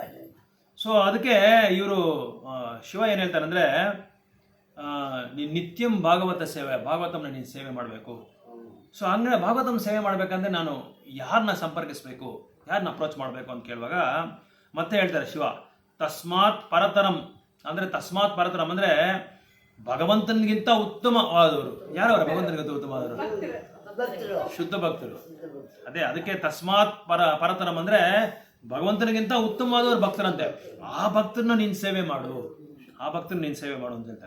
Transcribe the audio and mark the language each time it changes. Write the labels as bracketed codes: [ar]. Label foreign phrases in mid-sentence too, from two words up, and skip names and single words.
[kn] ಸೊ ಅದಕ್ಕೆ ಇವರು ಶಿವ ಏನ್ ಹೇಳ್ತಾರೆ ಅಂದ್ರೆ, ನೀನ್ ನಿತ್ಯಂ ಭಾಗವತ ಸೇವೆ, ಭಾಗವತಂನ ನೀನು ಸೇವೆ ಮಾಡಬೇಕು. ಸೊ ಹಂಗೆ ಭಾಗವತಂ ಸೇವೆ ಮಾಡ್ಬೇಕಂದ್ರೆ ನಾನು ಯಾರನ್ನ ಸಂಪರ್ಕಿಸ್ಬೇಕು, ಯಾರನ್ನ ಅಪ್ರೋಚ್ ಮಾಡ್ಬೇಕು ಅಂತ ಕೇಳುವಾಗ ಮತ್ತೆ ಹೇಳ್ತಾರೆ ಶಿವ, [sa] ತಸ್ಮಾತ್ ಪರತರಂ [kn] ಅಂದ್ರೆ [sa] ತಸ್ಮಾತ್ ಪರತರಂ [kn] ಅಂದ್ರೆ ಭಗವಂತನಿಗಿಂತ ಉತ್ತಮವಾದವರು. ಯಾರವರ ಭಗವಂತನಿಗಿಂತ ಉತ್ತಮವಾದವರು? ಶುದ್ಧ ಭಕ್ತರು. ಅದೇ ಅದಕ್ಕೆ [sa] ತಸ್ಮಾತ್ ಪರತರಂ [kn] ಅಂದ್ರೆ ಭಗವಂತನಿಗಿಂತ ಉತ್ತಮವಾದವರು ಭಕ್ತರಂತೆ. ಆ ಭಕ್ತರನ್ನ ನೀನ್ ಸೇವೆ ಮಾಡು, ಅಂತ ಹೇಳ್ತಾರೆ.